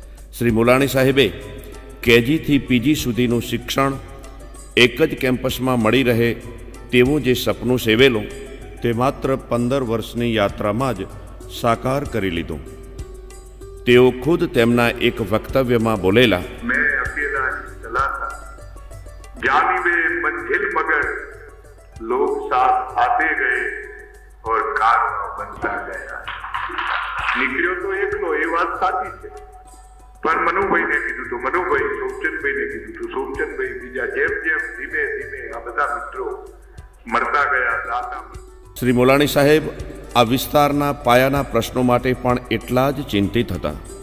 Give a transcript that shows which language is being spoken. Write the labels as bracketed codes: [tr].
[gu] શ્રી મોલાણી સાહેબે KG થી PG સુધીનું શિક્ષણ એક જ કેમ્પસમાં મળી રહે તેવું જે સપનું સેવેલું તે માત્ર 15 વર્ષની યાત્રામાં જ સાકાર કરી લીધું. તેઓ ખુદ તેમના એક વક્તવ્યમાં બોલેલા, [hi] मैं अकेला ही चला था, जानिबे मंजिल मगर लोग साथ आते गए और कारवां बनता गया. [gu] નીકળ્યો તો એકલો, એ વાત સાચી છે, પણ મનુભાઈને કીધું તો મનુભાઈ, સોમચંદભાઈને કીધું તો સોમચંદભાઈ, બીજા જેમ જેમ ધીમે ધીમે આ બધા મિત્રો મળતા ગયા, દાતા. શ્રી મોલાણી સાહેબ આ વિસ્તારના પાયાના પ્રશ્નો માટે પણ એટલા જ ચિંતિત હતા.